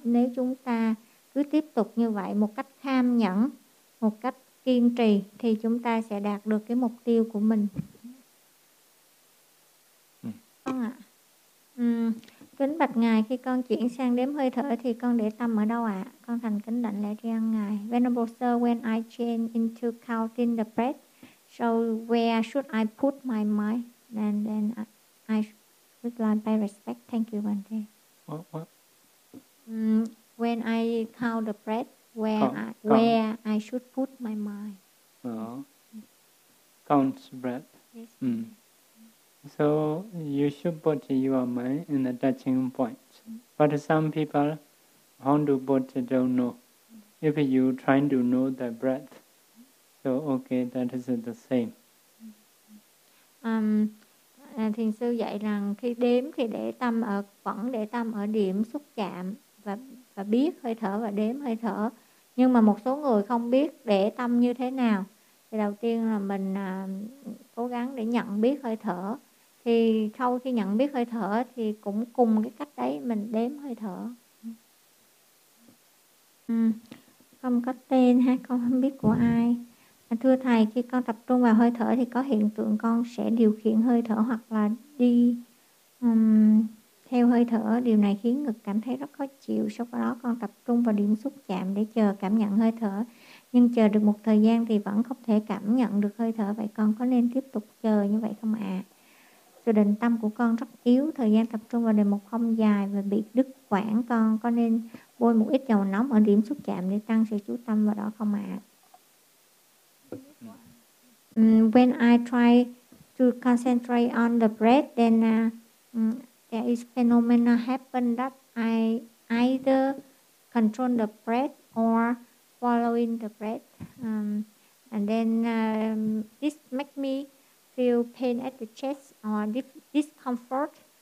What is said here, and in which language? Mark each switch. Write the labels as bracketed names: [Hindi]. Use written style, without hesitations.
[Vietnamese] Nếu chúng ta cứ tiếp tục như vậy một cách kham nhẫn, một cách kiên trì, thì chúng ta sẽ đạt được cái mục tiêu của mình. Kính bạch ngài, khi con chuyển sang đếm hơi thở thì con để tâm ở đâu ạ? Con thành kính đảnh lễ tri ân ngài. [English] Venerable sir, when I change into counting the breath, so where should I put my mind? And then I reply by respect. Thank you, Bante. What? When I count the breath, where I should put my mind? Count breath. Yes. So you should put your mind in the touching point. But some people, how to put, don't know. If you try to know the breath, so okay, that is the same. [Vietnamese] Thiền sư dạy rằng khi đếm thì để tâm ở vẫn để tâm ở điểm xúc chạm và biết hơi thở và đếm hơi thở. Nhưng mà một số người không biết để tâm như thế nào. Thì đầu tiên là mình cố gắng để nhận biết hơi thở. Thì sau khi nhận biết hơi thở thì cũng cùng cái cách đấy mình đếm hơi thở. Không có tên ha, con không biết của ai. Thưa thầy, khi con tập trung vào hơi thở thì có hiện tượng con sẽ điều khiển hơi thở hoặc là đi theo hơi thở. Điều này khiến ngực cảm thấy rất khó chịu. Sau đó con tập trung vào điểm xúc chạm để chờ cảm nhận hơi thở. Nhưng chờ được một thời gian thì vẫn không thể cảm nhận được hơi thở. Vậy con có nên tiếp tục chờ như vậy không ạ? Sự định tâm của con rất yếu, thời gian tập trung vào đề mục không dài và bị đứt quãng. Con có nên bôi một ít dầu nóng ở điểm xúc chạm để tăng sự chú tâm vào đó không ạ? [English] When I try to concentrate on the breath, then there is phenomena happen that I either control the breath or following the breath. And then this makes me feel pain at the chest or discomfort.